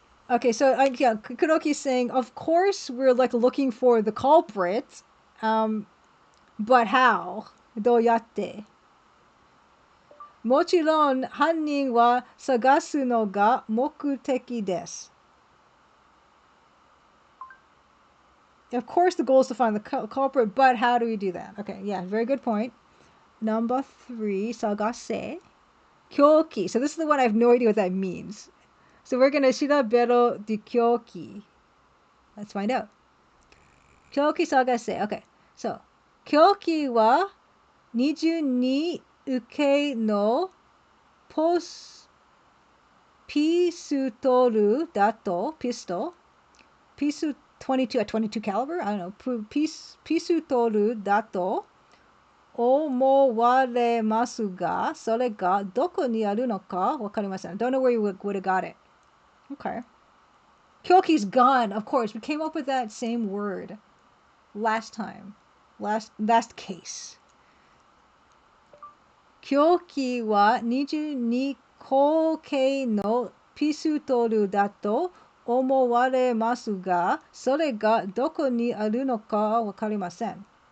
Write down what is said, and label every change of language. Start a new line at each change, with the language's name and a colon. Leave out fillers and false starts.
English: Okay, so yeah, Kuroki's saying, of course we're like looking for the culprit, but how?
Japanese: どうやって? もちろん犯人は探すのが目的です。
English: Of course the goal is to find the culprit, but how do we do that? Okay, yeah, very good point. Number 3, 探せ.Kyoki. So this is the one I have no idea what that means. So we're going to
Japanese: shiraberu de kyoki.
English: Let's find out.
Japanese: Kyoki sagase.
English: Okay.
Japanese: So, kyoki wa 22受けのピストルだと pistol ピス22
English: at 22 caliber?
Japanese: I don't know. ピストルだと思われますが、それがどこにあるのかわかりません。
English: Don't know where you would have got it.
Japanese: Okay.
English: Kyoki's gone. Of course, we came up with that same word last time. Last case.
Japanese: Kyoki wa 22口径のピストルだと思われますが、それがどこにあるのかわかりません。